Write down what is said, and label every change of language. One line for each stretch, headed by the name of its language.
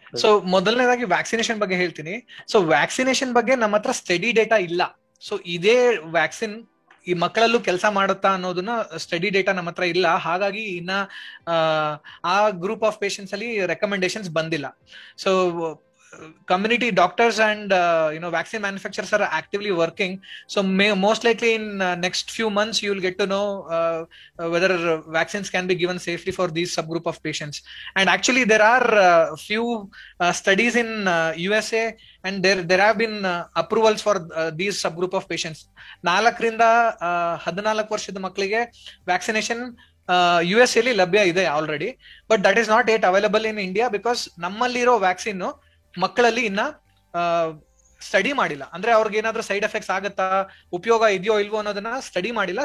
Kannada: So ಮೊದಲನೇದಾಗಿ vaccination ಬಗ್ಗೆ ಹೇಳ್ತೀನಿ. ಸೊ ವ್ಯಾಕ್ಸಿನೇಷನ್ ಬಗ್ಗೆ ನಮ್ಮ ಹತ್ರ ಸ್ಟಡಿ ಡೇಟಾ ಇಲ್ಲ. ಸೊ ಇದೇ ವ್ಯಾಕ್ಸಿನ್ ಈ ಮಕ್ಕಳಲ್ಲೂ ಕೆಲಸ ಮಾಡುತ್ತಾ ಅನ್ನೋದನ್ನ ಸ್ಟಡಿ ಡೇಟಾ ನಮ್ಮ ಹತ್ರ ಇಲ್ಲ. ಹಾಗಾಗಿ ಇನ್ನ ಆ ಗ್ರೂಪ್ ಆಫ್ ಪೇಷಂಟ್ಸ್ ಅಲ್ಲಿ ರೆಕಮೆಂಡೇಶನ್ಸ್ ಬಂದಿಲ್ಲ.
English: So community doctors and vaccine manufacturers are actively working. So most likely in next few months you will get to know whether vaccines can be given safely for these subgroup of patients. And actually there are few studies in USA and there have been approvals for these subgroup of patients.
Kannada: 4 ರಿಂದ 14 ವರ್ಷದ ಮಕ್ಕಳಿಗೆ vaccination US ಅಲ್ಲಿ ಲಭ್ಯ ಇದೆ already,
English: but that is not yet available in India because
Kannada: ನಮ್ಮಲ್ಲಿರೋ vaccine ಮಕ್ಕಳಲ್ಲಿ ಇನ್ನ study ಮಾಡಿಲ್ಲ. ಅಂದ್ರೆ ಅವ್ರಿಗೆ ಏನಾದ್ರೂ ಸೈಡ್ ಎಫೆಕ್ಟ್ಸ್ ಆಗತ್ತಾ, ಉಪಯೋಗ ಇದೆಯೋ ಇಲ್ವೋ ಅನ್ನೋದನ್ನ ಸ್ಟಡಿ ಮಾಡಿಲ್ಲ.